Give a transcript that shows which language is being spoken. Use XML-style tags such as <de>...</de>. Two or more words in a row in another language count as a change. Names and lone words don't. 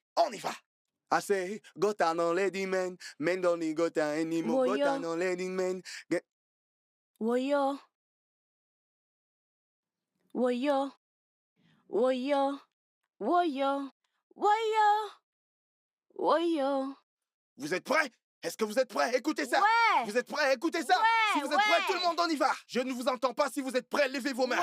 <fr>On y va!</fr> <en>I say, gota non lady man, men don't need gota anymore, Woyo. gota non lady man. Woyo. Woyo. Woyo. Woyo. Woyo. Woyo.</en> <fr>Vous êtes prêts? Est-ce que vous êtes prêts? Écoutez ça! Ouais. Vous êtes prêts? Écoutez ça! Ouais, Si vous êtes ouais. prêts, tout le monde, on y va! Je ne vous entends pas. Si vous êtes prêts, levez vos mains.</fr>